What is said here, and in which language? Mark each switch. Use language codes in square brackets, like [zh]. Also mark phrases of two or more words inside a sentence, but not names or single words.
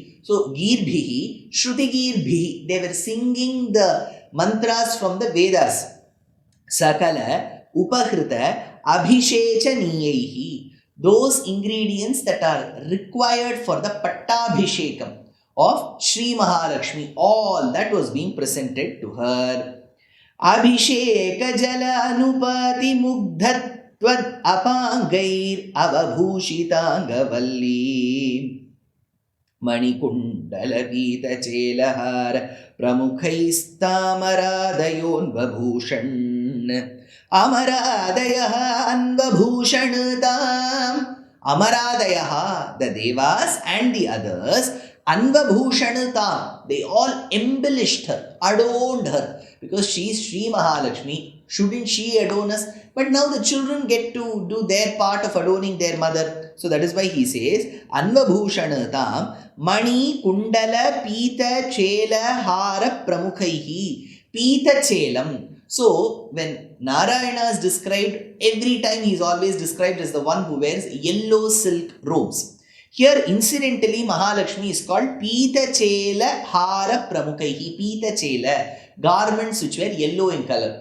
[sa] So, गीर्भिः, श्रुतिगिरः, [en] they were singing the mantras from the Vedas. [sa] सकल, उपहृत, अभिषेचनीयैः. [en] Those ingredients that are required for the Pattabhishekam of Sri Mahalakshmi, all that was being presented to her. [sa] अभिषेक जल अनुपाति मुग्धत्वाद् अपाङ्गैर् अवभूषिताङ्ग मणिकुण्डलगीत-चेलहार प्रमुखैस्तमरादयोऽन्वभूषन् अमरादयः अन्वभूषन्-ताम्. अमरादयः, [en] the devas and the others, anvabhushan-tam, they all embellished her, adorned her, because she is Sri Mahalakshmi. Shouldn't she adorn us? But now the children get to do their part of adorning their mother. So that is why he says, [sa] अन्वभूषनताम् मणि कुण्डल पीत चेल हार प्रमुखैः. पीत चेलम्. [en] So when Narayana is described, every time he is always described as the one who wears yellow silk robes. Here incidentally Mahalakshmi is called [sa] पीत चेल हार प्रमुखैः. पीत चेल, [en] garments which were yellow in color.